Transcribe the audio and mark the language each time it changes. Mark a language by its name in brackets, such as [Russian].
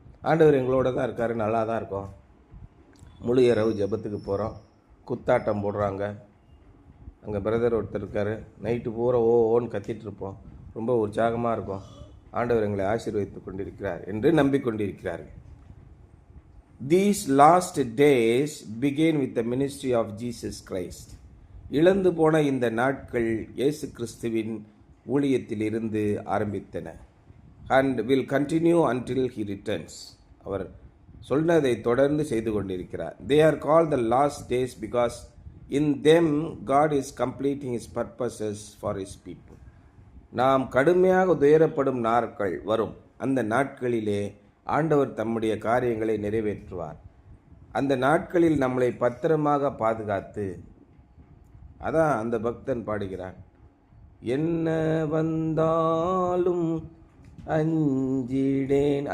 [Tamil] ஆண்டவர் எங்களோட தான் இருக்கார், நல்லா தான் இருக்கோம். முழு இரவு ஜெபத்துக்கு போகிறோம், குத்தாட்டம் போடுறாங்க. அங்கே பிரதர் ஒருத்தர் இருக்கார், நைட்டு பூரா ஓன்னு கத்திட்டு இருப்போம், ரொம்ப உற்சாகமாக இருக்கும். ஆண்டவர் எங்களை ஆசீர்வதித்து கொண்டிருக்கிறார் என்று நம்பிக்கொண்டிருக்கிறார்கள். [English] These last days begin with the ministry of Jesus Christ. [Tamil] இழந்து போன இந்த நாட்கள் இயேசு கிறிஸ்துவின் ஊழியத்தில் இருந்து ஆரம்பித்தன. [English] And will continue until he returns. [Tamil] அவர் சொன்னதை தொடர்ந்து செய்து கொண்டிருக்கிறார். [English] They are called the last days because in them God is completing his purposes for his people. [Tamil] நாம் கடுமையாக துயரப்படும் நாட்கள் வரும். அந்த நாட்களிலே ஆண்டவர் தம்முடைய காரியங்களை நிறைவேற்றுவார். அந்த நாட்களில் நம்மளை பத்திரமாக பாதுகாத்து, அதான் அந்த பக்தன் பாடுகிறான், என்ன வந்தாலும் அஞ்சிடேன்.